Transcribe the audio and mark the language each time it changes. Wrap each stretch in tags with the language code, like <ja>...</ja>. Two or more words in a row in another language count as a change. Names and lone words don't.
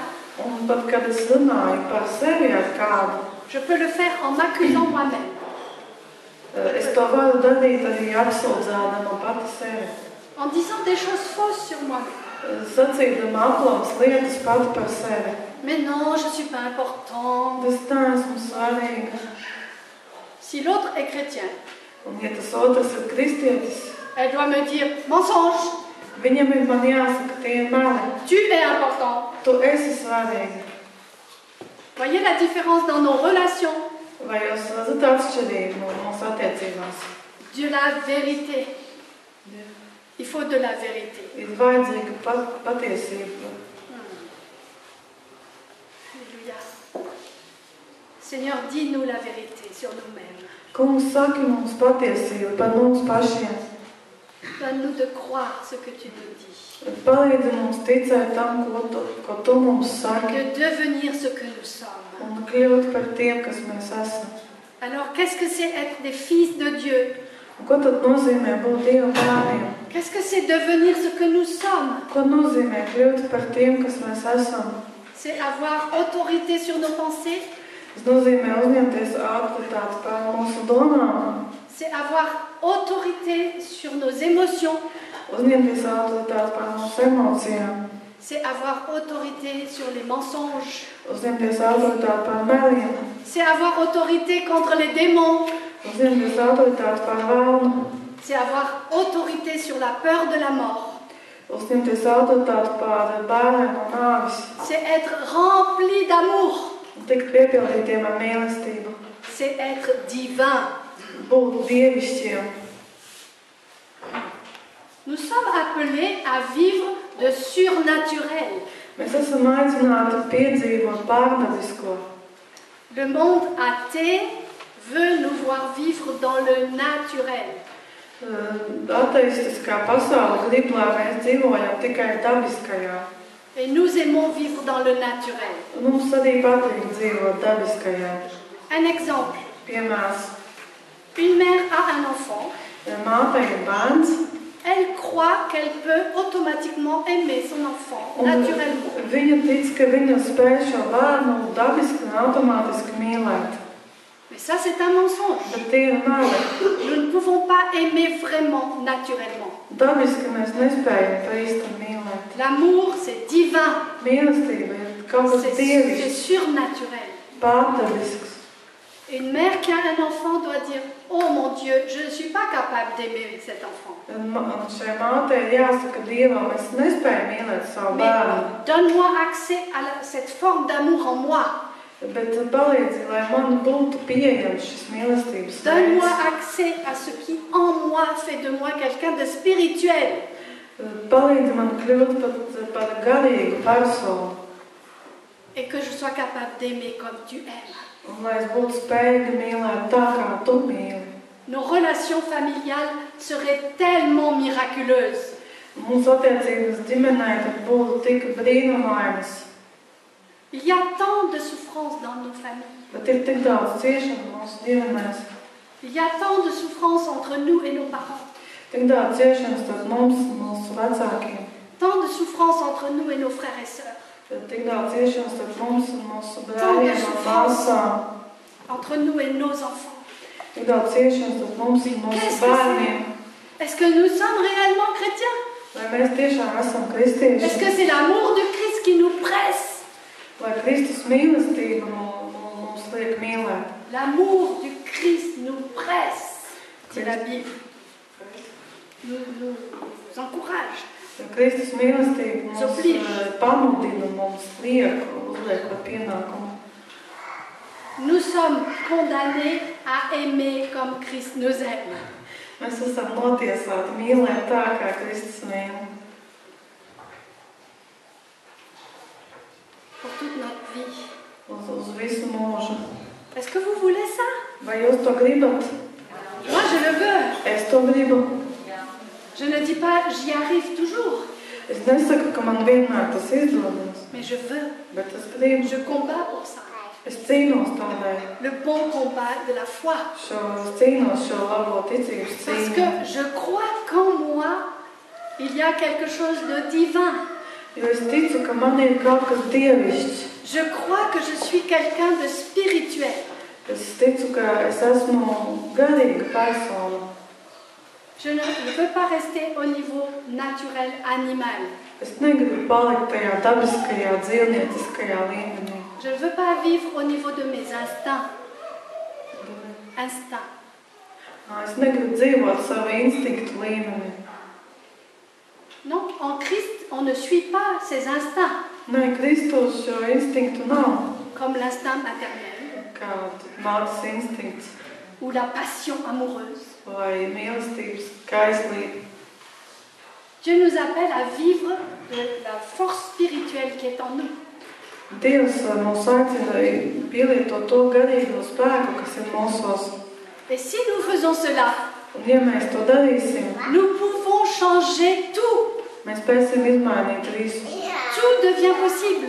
<lv>Un pat, kad es runāju par sevi ar kādu,</lv> <fr>je peux le faire en m'accusant moi-même.</fr> <lv>es to varu darīt arī apsūdzēdama pati sevi.</lv> <fr>En disant des choses fausses sur moi-même.</fr> <lv>Sacīdama aplams lietas pati par sevi.</lv> <fr>Mais non, je ne suis pas important.</fr> <lv>Es neesmu svarīga.</lv> <fr>Si l'autre est chrétien,</fr> <lv>Un ja tas otrs ir kristietis,</lv> <fr>elle doit me dire mensonge,</fr> <lv>viņam ir man jāsaka, tie ir meli.</lv> <fr>tu es important.</fr> <lv>Tu esi svarīga.</lv> <fr>Voyez la différence dans nos relations.</fr> <lv>Vai jūs redzat atšķirību no mūsu attiecībās?</lv> <fr>De la vérité. Il faut de la vérité.</fr> <lv>Ir vajadzīga patiesība.</lv> <fr>Alléluia. Seigneur, dis-nous la vérité sur nous-mêmes.</fr> <lv>Kungs, saki mums patiesību par mums pašiem.</lv> <fr>Donne-nous de croire ce que tu nous dis.</fr> <lv>Palīdzi mums ticēt tam, ko tu mums saki,</lv> <fr>De devenir ce que nous sommes.</fr> <lv>un kļūt par tiem, kas mēs esam.</lv> <fr>Alors, qu'est-ce que c'est être des fils de Dieu?</fr> <lv>Un ko tad nozīmē būt Dieva bērniem?</lv> <fr>Qu'est-ce que c'est devenir ce que nous sommes?</fr> <lv>Ko nozīmē kļūt par tiem, kas mēs esam?</lv> <fr>C'est avoir autorité sur nos pensées,</fr> <lv>Tas nozīmē uzņemties autoritāti pār mūsu domām,</lv> <fr>c'est avoir autorité sur nos émotions,</fr> <lv>uzņemties autoritāti pār mūsu emocijām,</lv> <fr>c'est avoir autorité sur les mensonges,</fr> <lv>uzņemties autoritāti pār meliem,</lv> <fr>c'est avoir autorité contre les démons,</fr> <lv>uzņemties autoritāti pār vēlnu,</lv> <fr>c'est avoir autorité sur la peur de la mort,</fr> <lv>uzņemties autoritāti pār bērniem no nāvis,</lv> <fr>c'est être rempli d'amour,</fr> <lv>un tikt piepildītiem ar mīlestību,</lv> <fr>c'est être divin.</fr> <lv>būt dievišķiem.</lv> <fr>Nous sommes appelés à vivre de surnaturel.</fr> <lv>Mēs esam aicināti piedzīvot pārdabisko.</lv> <fr>Le monde athée veut nous voir vivre dans le naturel.</fr> <lv>Ateistiskā pasaule grib, lai mēs dzīvojam tikai dabiskajā.</lv> <fr>Et nous aimons vivre dans le naturel.</fr> <lv>Mums arī patīk dzīvot dabiskajā.</lv> <fr>Un exemple.</fr> <lv>Piemērs,</lv> <fr>Une mère a un enfant.</fr> <lv>mātei ir bērns,</lv> <fr>Elle croit qu'elle peut automatiquement aimer son enfant</fr> <lv>un</lv> <fr>naturellement.</fr> <lv>viņa tic, ka viņa spēj šo bērnu dabiski un automātiski mīlēt.</lv> <fr>Mais ça, c'est un mensonge.</fr> <lv>Bet tie ir meli.</lv> <fr>Nous ne pouvons pas aimer vraiment naturellement.</fr> <lv>Dabiski mēs nespējam pa īsti mīlēt.</lv> <fr>L'amour, c'est divin.</fr> <lv>Mīlestība ir kaut kas</lv> <fr>C'est</fr> <lv>dievišķs,</lv> <fr>surnaturel.</fr> <lv>pārdabisks.</lv> <fr>Une mère qui a un enfant doit dire « Oh mon Dieu, je ne suis pas capable d'aimer cet enfant.</fr> <lv>Un šai mātei ir jāsaka Dievam, es nespēju mīlēt savu</lv> <fr>Mais</fr> <lv>bērnu,</lv> <fr>donne-moi accès à cette forme d'amour en moi.</fr> <lv>bet palīdzi, lai man būtu pieejams šis mīlestības</lv> <fr>Donne-moi</fr> <lv>veids.</lv> <fr>accès à ce qui en moi fait de moi quelqu'un de spirituel.</fr> <lv>Palīdzi man kļūt par garīgu personu,</lv> <fr>Et que je sois capable d'aimer comme tu aimes.</fr> <lv>un lai es būtu spējīga mīlēt tā, kā tu mīli.</lv> <fr>Nos relations familiales seraient tellement miraculeuses.</fr> <lv>Mūsu attiecības ģimenē tad būtu tik brīnumainas,</lv> <fr>Il y a tant de souffrances dans nos familles.</fr> <lv>bet ir tik daudz ciešanu mūsu ģimenēs,</lv> <fr>Il y a tant de souffrances entre nous et nos parents.</fr> <lv>tik daudz ciešanas starp mums un mūsu vecākiem,</lv> <fr>Tant de souffrances entre nous et nos frères et sœurs.</fr> <lv>tik daudz ciešanas starp mums un mūsu brāļiem un māsām,</lv> <fr>Entre nous et nos enfants.</fr> <lv>tik daudz ciešanas starp mums un mūsu bērniem.</lv> <fr>Est-ce que nous sommes réellement chrétiens?</fr> <lv>Vai mēs tiešām esam</lv> <fr>Est-ce</fr> <lv>kristieši?</lv> <fr>que c'est l'amour de Christ qui nous presse?</fr> <lv>Vai Kristus mīlestība mums liek mīlēt?</lv> <fr>L'amour du Christ nous presse, dit la Bible. Nous encourage.</fr> <lv>Kristus mīlestība mums</lv> <fr>Oblige.</fr> <lv>pamudina, mums uzliek par pienākumu.</lv> <fr>Nous sommes condamnés à aimer comme Christ nous aime.</fr> <lv>Mēs esam notiesāti mīlēt tā, kā Kristus mīl.</lv> <fr>Pour toute notre vie.</fr> <lv>Uz visu mūžu.</lv> <fr>Est-ce que vous voulez ça?</fr> <lv>Vai jūs to gribat?</lv> <fr>Moi, je le veux.</fr> <lv>Es to gribu.</lv> <fr>Je ne dis pas j'y arrive toujours,</fr> <lv>Es nesaku, ka man vienmēr tas izdodas,</lv> <fr>mais je veux.</fr> <lv>bet es gribu.</lv> <fr>Je combats pour ça.</fr> <lv>Es cīnos tādēļ.</lv> <fr>Le bon combat de la foi.</fr> <lv>Es cīnos šo labo ticības</lv> <fr>Parce</fr> <lv>cīņu.</lv> <fr>que je crois qu'en moi, il y a quelque chose de divin.</fr> <lv>Jo es ticu, ka man ir kaut kas dievišķs.</lv> <fr>Je crois que je suis quelqu'un de spirituel.</fr> <lv>Es ticu, ka es esmu garīga persona.</lv> <fr>Je ne veux pas rester au niveau naturel, animal.</fr> <lv>Es negribu palikt tajā dabiskajā, dzīvnieciskajā līmenī.</lv> <fr>Je ne veux pas vivre au niveau de mes instincts. Instincts.</fr> <lv>Es negribu dzīvot savu instinktu līmenī.</lv> <fr>Non, en Christ, on ne suit pas ses instincts,</fr> <lv>Nē, Kristus šo instinktu nav.</lv> <fr>comme l'instinct maternel</fr> <lv>Kā mātes instinkts</lv> <fr>ou la passion amoureuse.</fr> <lv>vai mīlestības kaislība.</lv> <fr>Dieu nous appelle à vivre de la force spirituelle qui est en nous.</fr> <lv>Dievs mūs aicina pielietot to garīgo spēku, kas ir mūsos.</lv> <fr>Et si nous faisons cela,</fr> <lv>Un ja mēs to darīsim,</lv> <fr>nous pouvons changer tout.</fr> <lv>mēs spēsim izmainīt visu.</lv> <fr>Tout devient possible</fr>